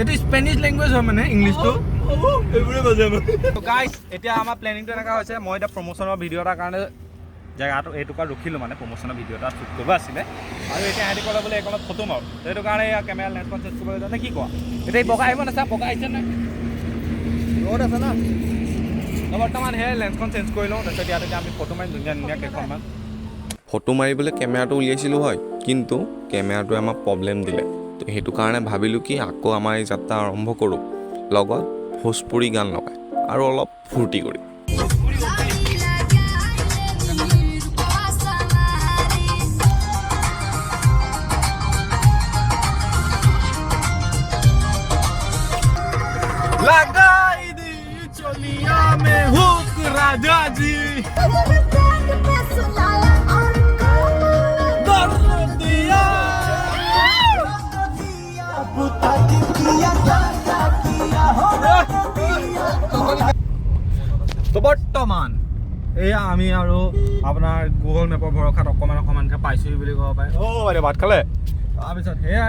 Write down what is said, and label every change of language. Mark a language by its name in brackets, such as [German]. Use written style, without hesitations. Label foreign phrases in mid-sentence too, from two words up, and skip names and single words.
[Assamese] এইটো [English] Spanish language [Assamese] হয় মানে ইংলিছটো গাইছ এতিয়া আমাৰ প্লেনিংটো এনেকুৱা হৈছে মই এতিয়া [English] promotion video' [Assamese] এটাৰ কাৰণে জেগাটো এইটুকুৰা ৰখিলোঁ মানে [English] promotion video' [Assamese] এটা শ্বুট কৰিব আছিলে আৰু এতিয়া সিহঁতি ক'লে বোলে এইকণত ফটো মাৰোঁ সেইটো কাৰণে এয়া [English] camera lens [Assamese] চেঞ্জ কৰিব জানে কি কোৱা এতিয়া বগা আহিব নাচা বগা আহিছে নাই ৰ'দ আছে না বৰ্তমান সেই লেন্সখন চেঞ্জ কৰি লওঁ তাৰপিছত ইয়াত এতিয়া আমি ফটো মাৰিম ধুনীয়া ধুনীয়া কেইখনমান ফটো মাৰিবলৈ কেমেৰাটো উলিয়াইছিলোঁ হয় কিন্তু কেমেৰাটোৱে আমাক প্ৰব্লেম দিলে তো সেইটো কাৰণে ভাবিলোঁ কি আকৌ আমাৰ এই যাত্ৰা আৰম্ভ কৰোঁ লগত ভোজপুৰী গান লগাই আৰু অলপ ফূৰ্তি কৰি [Bhojpuri] लगाई दी चोलिया में हुक राजा जी दर्द दिया [Assamese] তো বৰ্তমান এয়া আমি আৰু আপোনাৰ গুগল মেপৰ ভৰসাত অকণমানকৈ পাইছোহি বুলি ক'ব পাৰে অ' বাইদেউ ভাত খালে তাৰপিছত সেয়াই